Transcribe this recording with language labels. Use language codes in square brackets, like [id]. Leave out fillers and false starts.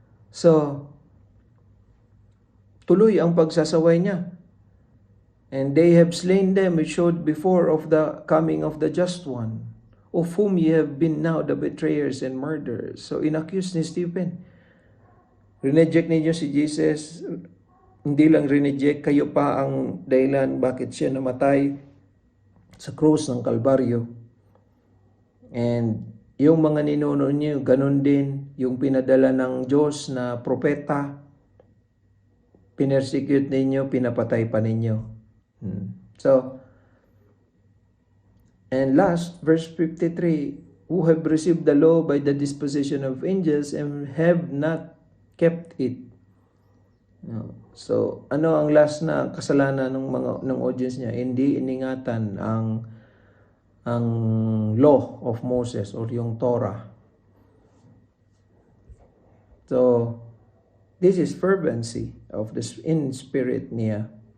[tl] So, tuloy ang pagsasaway niya. [en] And they have slain them which showed before of the coming of the just one, of whom ye have been now the betrayers and murderers. [tl] So, inaccuse ni Stephen. Rineject ninyo si Jesus. Hindi lang rineject, kayo pa ang dahilan bakit siya namatay sa krus ng Kalbaryo. And yung mga ninuno niyo, ganun din, yung pinadala ng Diyos na propeta, pinersecute ninyo, pinapatay pa ninyo. [en] So, and last, verse 53, who have received the law by the disposition of angels and have not kept it. [tl] So, ano ang last na kasalanan ng audience niya? Hindi iningatan ang [en] ang law of Moses or yung Torah. So, this is fervency of the in spirit niya.